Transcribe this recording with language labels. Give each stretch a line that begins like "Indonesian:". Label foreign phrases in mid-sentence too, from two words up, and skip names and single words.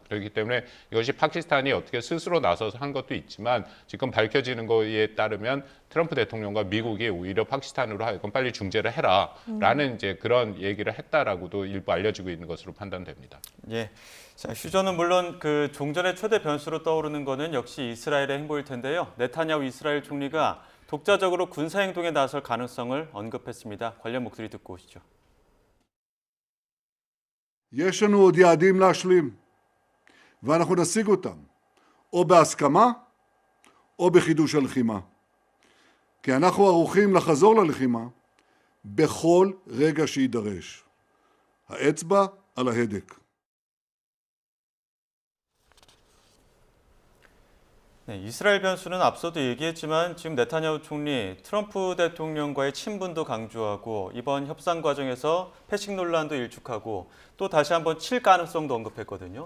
Korean: 그렇기 때문에 이것이 파키스탄이 어떻게 스스로 나서서 한 것도 있지만 지금 밝혀지는 거에 따르면 트럼프 대통령과 미국이 오히려 파키스탄으로 하여금 빨리 중재를 해라라는 이제 그런 얘기를 했다라고도 일부 알려지고 있는 것으로 판단됩니다. 예. 자, 휴전은 물론 그 종전의 최대 변수로 떠오르는 것은 역시 이스라엘의 행보일 텐데요. 네타냐후 이스라엘 총리가 독자적으로 군사 행동에 나설 가능성을 언급했습니다. 관련 목소리 듣고 오시죠.
Hebrew: יש לנו עוד יעדים להשלים, ואנחנו נשיג אותם, או בהסכמה, או בחידוש הלחימה. כי אנחנו ערוכים לחזור ללחימה בכל רגע שידרש. האצבע על ההדק.
Korean: 네, 이스라엘 변수는 앞서도 얘기했지만 지금 네타냐후 총리 트럼프 대통령과의 친분도 강조하고 이번 협상 과정에서 패식 논란도 일축하고 또 다시 한번 칠 가능성도 언급했거든요.